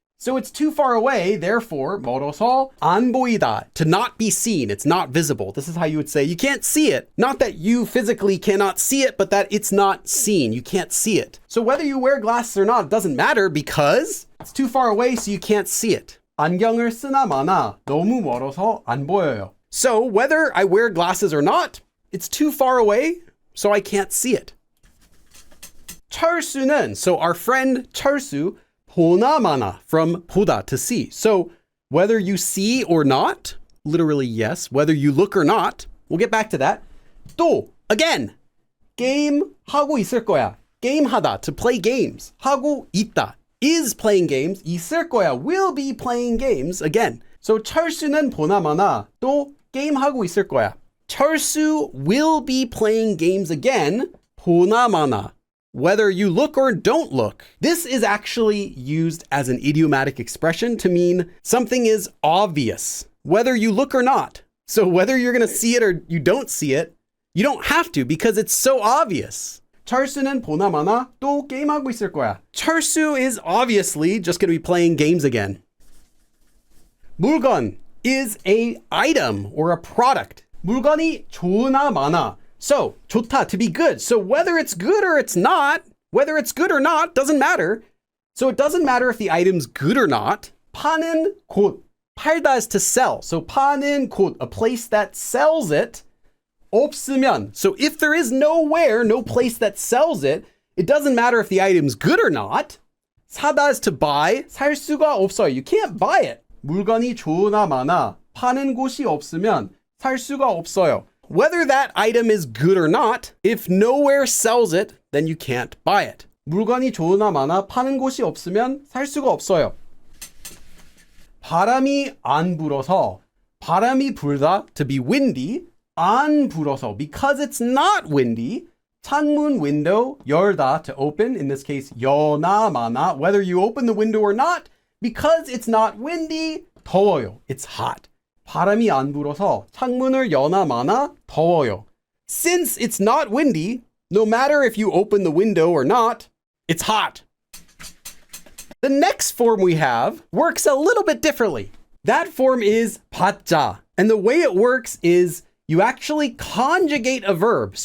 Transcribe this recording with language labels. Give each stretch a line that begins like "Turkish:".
English: So it's too far away, therefore
Korean: 멀어서 안 보이다,
English: to not be seen, it's not visible. This is how you would say you can't see it. Not that you physically cannot see it, but that it's not seen, you can't see it. So whether you wear glasses or not, it doesn't matter because it's too far away, so you can't see it.
Korean: 안경을 쓰나 마나, 너무 멀어서 안 보여요.
English: So whether I wear glasses or not, it's too far away, so I can't see it. 철수는, so our friend 철수,
Korean: 보나 마나,
English: from 보다, to see. So whether you see or not, literally yes, whether you look or not, we'll get back to that.
Korean: 또,
English: again,
Korean: 게임 하고 있을 거야.
English: 게임하다, to play games.
Korean: 하고 있다,
English: is playing games.
Korean: 있을 거야,
English: will be playing games, again.
Korean: So 철수는 보나 마나, 또 게임하고 있을 거야.
English: 철수 will be playing games again.
Korean: 보나 마나.
English: Whether you look or don't look. This is actually used as an idiomatic expression to mean something is obvious, whether you look or not. So whether you're going to see it or you don't see it, you don't have to because it's so obvious.
Korean: 철수는 보나 마나 또 게임하고 있을 거야.
English: 철수 is obviously just going to be playing games again. 물건 is a item or a product.
Korean: 물건이 좋으나 마나.
English: So, 좋다, to be good. So whether it's good or it's not, whether it's good or not, doesn't matter. So it doesn't matter if the item's good or not.
Korean: 파는 곳.
English: 팔다 is to sell. So
Korean: 파는 곳,
English: a place that sells it.
Korean: 없으면.
English: So if there is nowhere, no place that sells it, it doesn't matter if the item's good or not. 사다 is to buy.
Korean: 살 수가 없어요.
English: You can't buy it.
Korean: 물건이 좋으나 마나. 파는 곳이 없으면 살 수가 없어요.
English: Whether that item is good or not, if nowhere sells it, then you can't buy it.
Korean: 물건이 좋으나 마나 파는 곳이 없으면 살 수가 없어요. 바람이 안 불어서. 바람이 불다,
English: to be windy.
Korean: 안 불어서,
English: because it's not windy. 창문 window, 열다, to open. In this case,
Korean: 여나 마나.
English: Whether you open the window or not, because it's not windy,
Korean: 더워요.
English: It's hot.
Korean: 바람이 안 불어서 창문을 여나 마나 더워요.
English: Since it's not windy, no matter if you open the window or not, it's hot. The next form we have works a little bit differently. That form is 받자. And the way it works is you actually conjugate a verb.